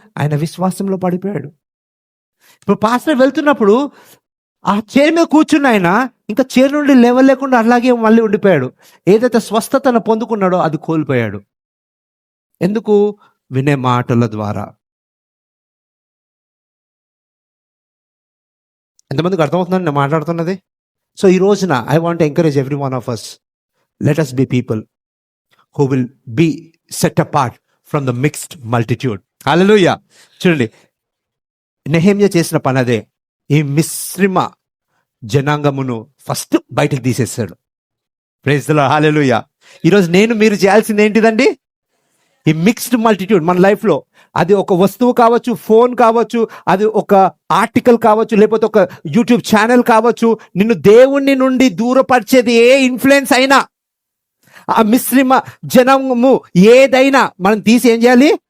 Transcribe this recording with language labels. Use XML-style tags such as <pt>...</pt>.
<te>ఆయన విశ్వాసంలో పడిపోయాడు. ఇప్పుడు పాస్టర్ వెళ్తున్నప్పుడు ఆ చైర్ మీద కూర్చున్న ఆయన ఇంకా చైర్ నుండి లేవలేకుండా అలాగే మళ్ళీ ఉండిపోయాడు. ఏదైతే స్వస్థతను పొందుకున్నాడో అది కోల్పోయాడు. ఎందుకు? వినే మాటల ద్వారా. ఎంతమందికి అర్థమవుతుందని నేను మాట్లాడుతున్నది?</te> <en>so</en> <te>ఈ రోజున</te> <en>I want encourage everyone of us, లెట్ us be people who will be set apart from the mixed multitude.</en> <te>హల్లెలూయా. చూడండి, నెహెమ్యా చేసిన పని అదే. ఈ మిశ్రమ జనాంగమును ఫస్ట్ బయటకు తీసేస్తాడు. Praise the lord. హల్లెలూయా. ఈరోజు నేను మీరు చేయాల్సింది ఏంటిదండి? ఈ మిక్స్డ్ మల్టిట్యూడ్ మన లైఫ్లో, అది ఒక వస్తువు కావచ్చు, ఫోన్ కావచ్చు, అది ఒక ఆర్టికల్ కావచ్చు, లేకపోతే ఒక యూట్యూబ్ ఛానల్ కావచ్చు, నిన్ను దేవుణ్ణి నుండి దూరపరిచేది ఏ ఇన్ఫ్లుయెన్స్ అయినా, ఆ మిశ్రమ జనము ఏదైనా మనం తీసి ఏం చేయాలి?</te>